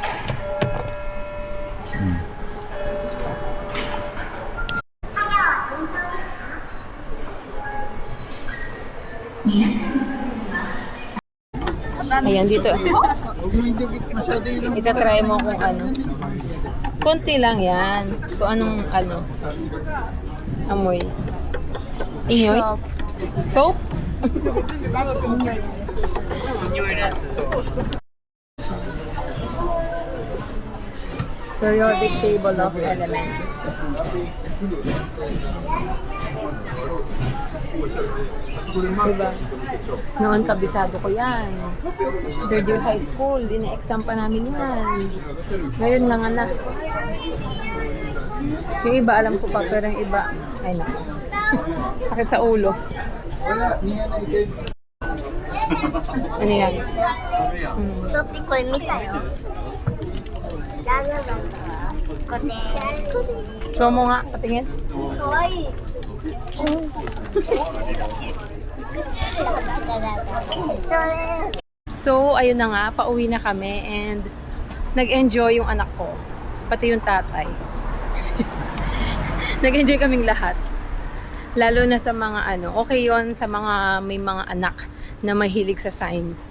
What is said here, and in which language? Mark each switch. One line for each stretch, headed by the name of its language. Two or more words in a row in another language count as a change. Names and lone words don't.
Filipino: Ayan, dito. Huwag mo indibit masyado yung Itatry mo kung ano. Konti lang yan. Kung anong ano. Amoy. Inyoy? Soap?
Japanese: だって見ちゃう。
English: Periodic table of elements.
Filipino: Diba? Noon kabisado ko yan. Third year high school, ina-exam pa namin yan. Ngayon nga na. Yung iba alam ko pa, pero yung iba, ay na. Sakit sa ulo. Wala, niya na ito. Ano yan?
Japanese: ソッピーこれ見たよ。ラブラブ。これ。
Filipino: Show mo nga, patingin.
Japanese: かわいい。
Filipino: So, ayun na nga, pauwi na kami and nag-enjoy yung anak ko. Pati yung tatay. Nag-enjoy kaming lahat. Lalo na sa mga ano, okay yon sa mga may mga anak na mahilig sa science.